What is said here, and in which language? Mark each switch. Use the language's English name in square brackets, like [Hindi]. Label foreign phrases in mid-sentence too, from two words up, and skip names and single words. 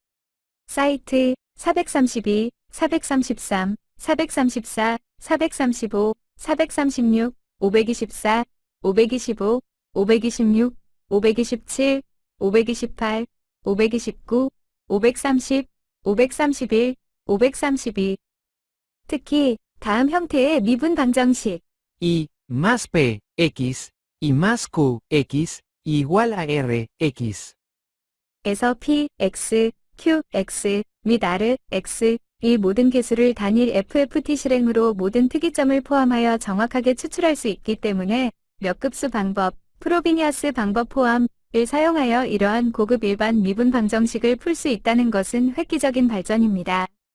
[Korean] 사이트 432, 433, 434, 435, 436, 524, 525, 526, 527, 528, 529, 530, 531, 532. 특히 다음 형태의 미분 방정식 [Spanish] y más p x y más q x igual a r x. [Korean] 에서 p, x, q, x 및 r, x 이 모든 개수를 단일 FFT 실행으로 모든 특이점을 포함하여 정확하게 추출할 수 있기 때문에 몇 급수 방법, 프로비니아스 방법 포함을 사용하여 이러한 고급 일반 미분 방정식을 풀 수 있다는 것은 획기적인 발전입니다.